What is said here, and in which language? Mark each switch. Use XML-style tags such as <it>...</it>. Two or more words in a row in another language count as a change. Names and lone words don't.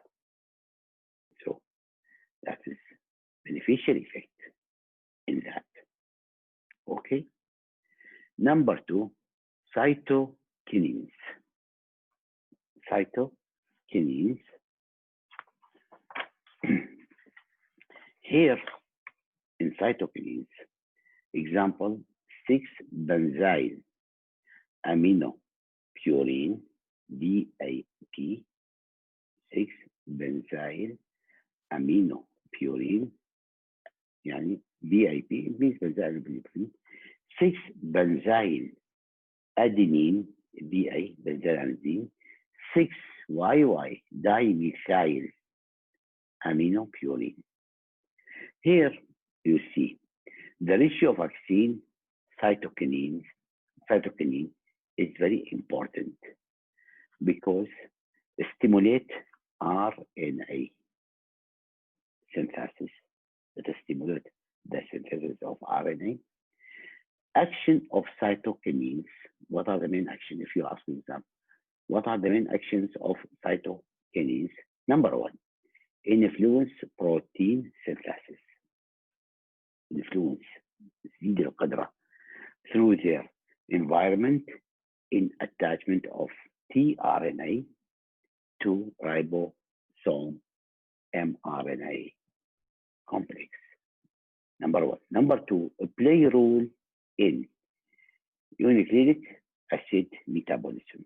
<en>So that is beneficial effect in that. Okay. Number 2, cytokinins. Cytokinins. Here in cytokinins, example 6-benzyl aminopurine DAP. 6-benzyl aminopurine يعني BIP means benzyl aminopurine. 6-benzyl adenine BA benzyl adenine. 6YY dimethyl aminopurine. Here you see the ratio of vaccine cytokinin is very important because it stimulates RNA synthesis. It stimulates the synthesis of RNA. Action of cytokinins. What are the main actions? If you ask me them, what are the main actions of cytokinins? Number 1, influence protein synthesis. Influence</en> <ar>تزيد القدرة</ar> <en>through their environment in attachment of tRNA to ribosome mRNA complex. Number 1. Number 2, play a role in nucleic acid metabolism.</en>